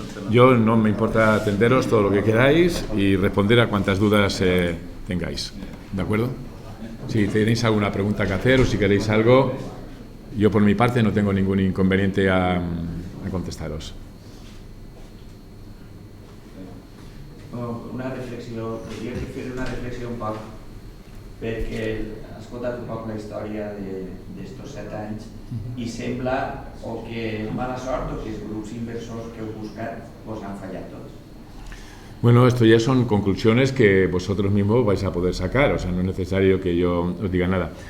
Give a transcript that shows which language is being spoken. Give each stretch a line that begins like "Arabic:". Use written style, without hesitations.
Spanish: Yo no me importa atenderos todo lo que queráis y responder a cuantas dudas tengáis. ¿De acuerdo? Si tenéis alguna pregunta que hacer o si queréis algo, yo por mi parte no tengo ningún inconveniente a contestaros.
Catalan: Una reflexió, diria que fer una reflexió un poc, perquè has escoltat un poc la història d'estos 7 anys i sembla o que mala sort o que els grups inversors que heu buscat vos han fallat tots.
Spanish: Bueno, esto ya son conclusiones que vosotros mismos vais a poder sacar, o sea, no es necesario que yo os diga nada.